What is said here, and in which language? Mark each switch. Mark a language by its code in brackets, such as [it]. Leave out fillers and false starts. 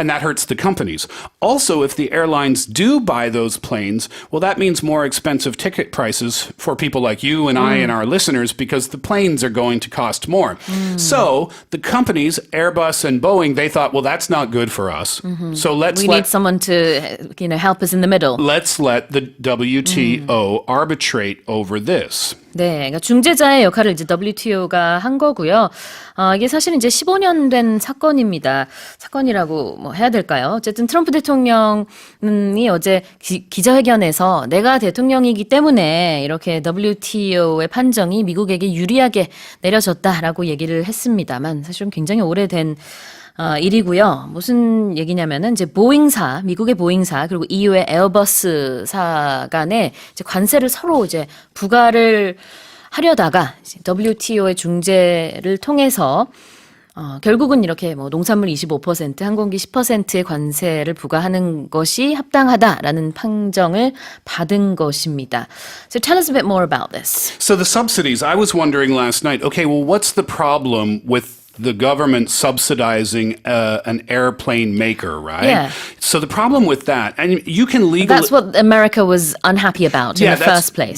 [en] And that hurts the companies. Also, if the airlines do buy those planes, well, that means more expensive ticket prices for people like you and I and our listeners, because the planes are going to cost more. So the companies, Airbus and Boeing, they thought, well, that's not good for us. So We need someone to, help us in the middle. let's let the WTO arbitrate over this. [ko] 네, 그러니까 중재자의 역할을 이제 WTO가 한 거고요. 이게 사실은 이제 15년 된 사건입니다. 사건이라고 뭐 해야 될까요? 어쨌든 트럼프 대통령이 어제 기자회견에서 내가 대통령이기 때문에 이렇게 WTO의 판정이 미국에게 유리하게 내려졌다라고 얘기를 했습니다만 사실은 굉장히 오래된 일이고요. 무슨 얘기냐면은 이제 보잉사, 미국의 보잉사 그리고 EU의 에어버스사 간에 이제 관세를 서로 이제 부과를 하려다가 WTO의 중재를 통해서 결국은 이렇게 뭐 농산물 25%, 항공기 10%의 관세를 부과하는 것이 합당하다라는 판정을 받은 것입니다. [en] So tell us a bit more about this. So the subsidies, I was wondering last night, okay, well, what's the problem with the government subsidizing an airplane maker, right? Yeah. So the problem with that, and you can legally... That's what America was unhappy about in the first place.